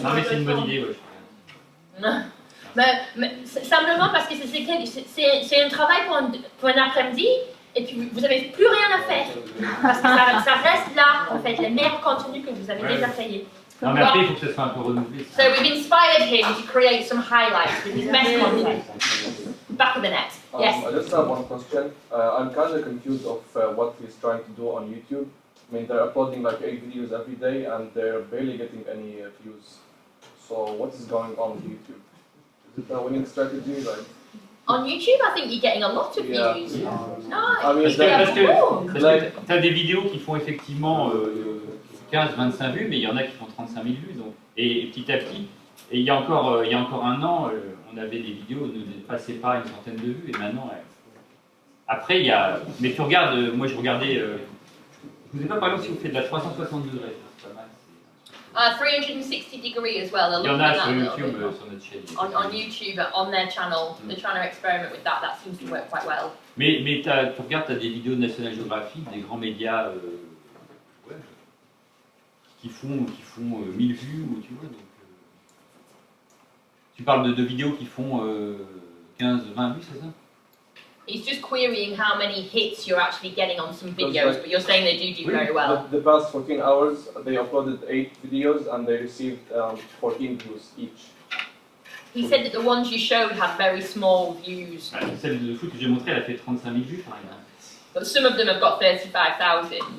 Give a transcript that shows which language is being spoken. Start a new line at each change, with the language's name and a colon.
French: Non, mais c'est une bonne idée. Ouais. Mais simplement parce que c'est un travail pour un après-midi et puis vous n'avez plus rien à faire. Parce que ça reste là, en fait, les meilleurs contenus que vous avez déjà créés. Non, mais après, il faut que ça soit un peu renouvelé.
English: So we've inspired him to create some highlights with his best content. Back of the net. Yes. I just have one question. I'm kind of confused of what he's trying to do on YouTube. I mean, they're uploading like 8 videos every day and they're barely getting any views. So what is going on with YouTube? Is it a winning strategy? Like? On YouTube, I think you're getting a lot of views. No, I mean,
French: parce que tu as des vidéos qui font effectivement 15-25 vues, mais il y en a qui font 35 000 vues. Donc, et petit à petit, et il y a encore un an, on avait des vidéos qui ne dépassaient pas une centaine de vues, et maintenant, après il y a... Mais tu regardes, moi je regardais, je ne vous ai pas parlé si vous faites de la 360 degrés, c'est pas mal.
English: 360 degree as well.
French: Il y en a sur YouTube, sur notre chaîne.
English: On YouTube, on their channel, they're trying to experiment with that. That seems to work quite well.
French: Mais tu regardes, tu as des vidéos de National Geographic, des grands médias qui font 1000 vues, ou tu vois. Donc, tu parles de vidéos qui font 15-20 vues, c'est ça?
English: He's just querying how many hits you're actually getting on some videos, but you're saying they do very well. The past 14 hours, they uploaded 8 videos and they received 14 views each. He said that the ones you showed had very small views.
French: Celle de foot que j'ai montrée, elle a fait 35 000 vues, par exemple.
English: But some of them have got 35,000.